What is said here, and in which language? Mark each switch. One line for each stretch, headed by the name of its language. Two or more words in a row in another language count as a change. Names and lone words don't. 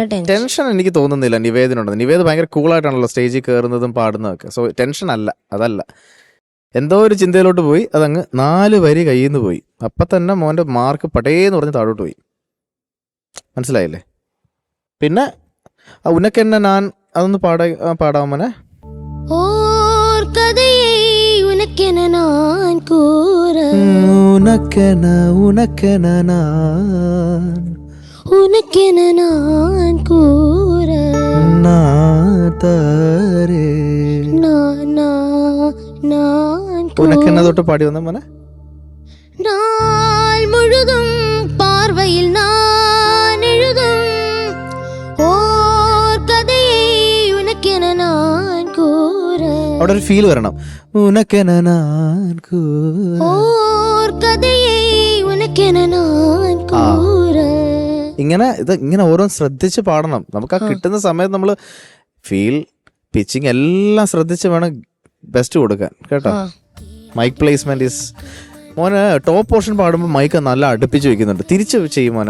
Malayalam: ടെൻഷൻ എനിക്ക് തോന്നുന്നില്ല നിവേദിനുണ്ടെന്ന്. നിവേദ് ഭയങ്കര കൂളായിട്ടാണല്ലോ സ്റ്റേജിൽ കയറുന്നതും പാടുന്നതൊക്കെ. സോ ടെൻഷൻ അല്ല, അതല്ല. എന്തോ ഒരു ചിന്തയിലോട്ട് പോയി, അതങ്ങ് 4 വരി കയ്യിൽ നിന്ന് പോയി. അപ്പം തന്നെ മോൻ്റെ മാർക്ക് പടേന്ന് പറഞ്ഞ് താഴോട്ട് പോയി. മനസ്സിലായില്ലേ? പിന്നെ ഉനക്കെന്നെ ഞാൻ അതൊന്ന് പാടാമോനെ.
Tamil: ஓர் கதையை உனக்கென நான் கூற
Malayalam: ഉനക്കെന ഞാൻ
Tamil: உனக்கென நான் கூற നാതരേ. நான்
Malayalam: ഉനക്കെന്നെ തൊട്ട് പാടി വന്ന മോനെ.
Tamil: நாள் முழுதும் பார்வையில் நான் எழுதும் ஓர் கதையை உனக்கென நான் கூற
Malayalam: അവിടെ ഒരു ഫീൽ വരണം.
Tamil: உனக்கென நான் கூற. ஓர் கதையை உனக்கென நான் கூற
Malayalam: ഇങ്ങനെ ഓരോന്ന് ശ്രദ്ധിച്ച് പാടണം. നമുക്ക് ആ കിട്ടുന്ന സമയത്ത് നമ്മൾ
English: feel, pitching
Malayalam: എല്ലാം ശ്രദ്ധിച്ച് വേണം ബെസ്റ്റ് കൊടുക്കാൻ കേട്ടോ.
English: mic placement is
Malayalam: മോനെ.
English: top portion
Malayalam: പാടുമ്പോൾ മൈക്ക് നല്ല അടുപ്പിച്ച് വെക്കുന്നുണ്ട്, തിരിച്ച് ചെയ്യും മോനെ.